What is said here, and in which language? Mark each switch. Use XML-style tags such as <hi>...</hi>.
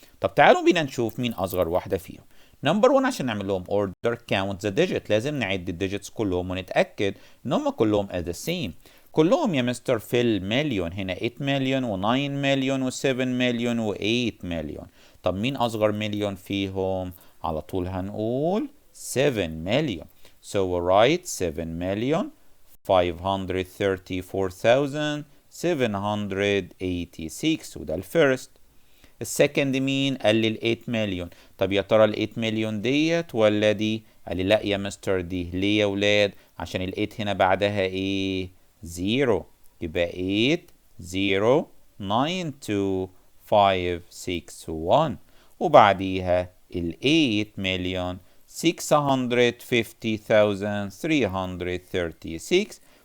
<ar>طب تعالوا بينا نشوف مين أصغر واحدة فيهم. نمبر 1 عشان نعمل لهم order</ar> <en>count the digit</en> <ar>لازم نعد الديجيتس كلهم ونتأكد إن هم كلهم</ar> <en>as the same.</en> <ar>كلهم يا مستر في المليون، هنا 8 مليون و9 مليون و7 مليون و8 مليون. طب مين أصغر مليون فيهم؟ على طول هنقول 7 مليون.</ar> <en>So we write 7,534,786</en> <ar>وده الفيرست. السكند مين؟ قال لي ال 8 مليون. طب يا ترى ال 8 مليون ديت ولا دي؟ قال لي لا يا مستر دي. ليه يا ولاد؟ عشان ال 8 هنا بعدها ايه؟ 0 يبقى 8 0 9 2 5 6 1 وبعديها ال 8 مليون 650,336.</ar>